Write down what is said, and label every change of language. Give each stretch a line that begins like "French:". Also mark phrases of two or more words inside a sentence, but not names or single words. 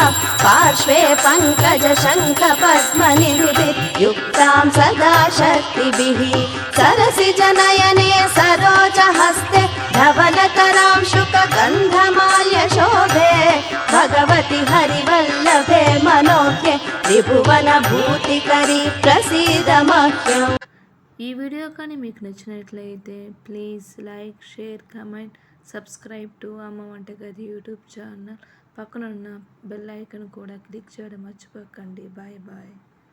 Sanskrit: पार्श्वे पङ्कजशङ्खपद्मनिधिभिः युक्तां सदा शक्तिभिः सरसिजनयने सरोजहस्ते धवलतरां शुकगन्धमाल्यशोभे भगवति हरिवल्लभे मनोज्ञे त्रिभुवनभूतिकरी प्रसीद मह्यम्।
Telugu: ఈ వీడియో కానీ మీకు నచ్చినట్లయితే
English: please like share comment subscribe to
Telugu: అమ్మ వంటగది యూట్యూబ్ ఛానల్ పక్కనున్న
English: bell icon
Telugu: కూడా క్లిక్ చేయడం మర్చిపోకండి.
English: bye bye.